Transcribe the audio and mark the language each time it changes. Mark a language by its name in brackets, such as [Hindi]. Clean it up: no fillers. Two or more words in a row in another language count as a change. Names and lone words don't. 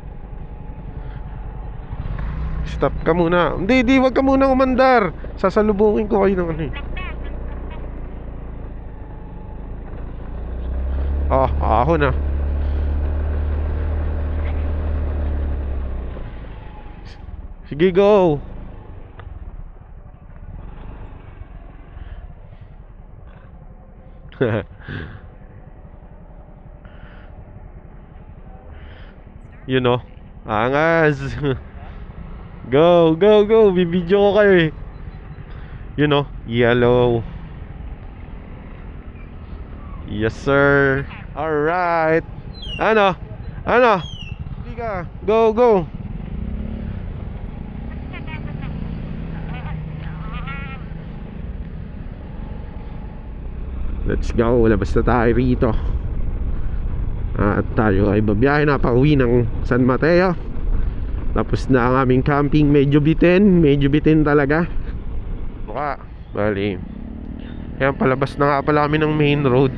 [Filipino] Stop ka muna. Hindi, wag ka muna umandar. Sasalubungin ko kayo ng ano eh. Ahon na. Sige, go. [English] You know, angas. Go, go, go. [Filipino] Bibidyo ko kayo eh. [English] You know, yellow. Yes, sir. [Filipino] Alright. Ano? Sige ka. [English] Go, go. Let's go, [Filipino] labas na tayo rito. At tayo ay babiyahe na pauwi ng San Mateo. Tapos na ang aming camping. Medyo bitin talaga. Bali. Ayan, palabas na nga pala kami ng [English] main road.